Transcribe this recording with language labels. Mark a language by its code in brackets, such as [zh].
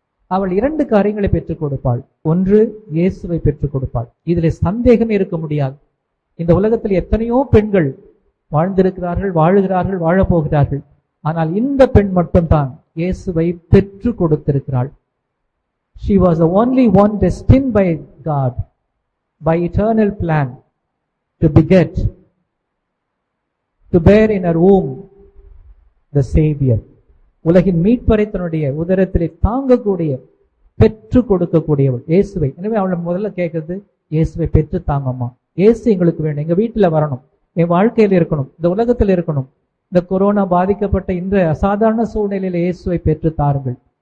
[ta] அவள் 2 காரியங்களை பெற்றுக் கொடுப்பாள். ஒன்று, இயேசுவை பெற்றுக் கொடுப்பாள். இதில் சந்தேகம் இருக்க முடியாது. இந்த உலகத்தில் எத்தனையோ பெண்கள் வாழ்ந்திருக்கிறார்கள், வாழுகிறார்கள், வாழப்போகிறார்கள். ஆனால் இந்த பெண் மட்டும்தான் இயேசுவை பெற்றுக் கொடுத்திருக்கிறாள். [en] She was the only one destined by God, by eternal plan, to beget, to bear in her womb the saviour. [ta] உலகின் மீட்பரை தன்னுடைய உதரத்திலே தாங்கக்கூடிய, பெற்று கொடுக்கக்கூடியவள் இயேசுவை. எனவே அவளை முதல்ல கேட்கறது, இயேசுவை பெற்று தாங்கம்மா. இயேசு எங்களுக்கு வேணும், எங்க வீட்டுல வரணும், என் வாழ்க்கையில இருக்கணும், இந்த உலகத்தில் இருக்கணும். இந்த கொரோனா பாதிக்கப்பட்ட இந்த அசாதாரண சூழ்நிலையில இயேசுவை பெற்று தாருங்கள்.